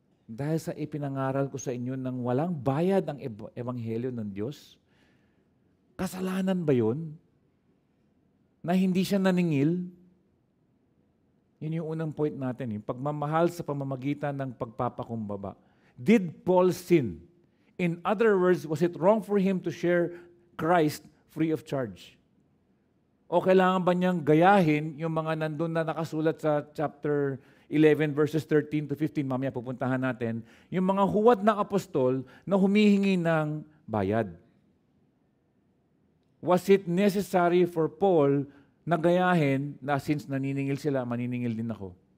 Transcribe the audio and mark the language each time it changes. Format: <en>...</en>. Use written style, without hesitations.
<tl>Dahil sa ipinangaral ko sa inyo ng walang bayad ang ebanghelyo ng Diyos? Kasalanan ba yun? Na hindi siya naningil? Yun yung unang point natin, yung pagmamahal sa pamamagitan ng pagpapakumbaba.</tl> <en>Did Paul sin? In other words, was it wrong for him to share Christ free of charge?</en> <tl>O kailangan ba niyang gayahin yung mga nandun na nakasulat sa</tl> <en>chapter 11 verses 13 to 15,</en> <tl>mamaya pupuntahan natin, yung mga huwad ng apostol na humihingi ng bayad.</tl> <en>Was it necessary for Paul</en> <tl>na gayahin na since naniningil sila, maniningil din ako?</tl>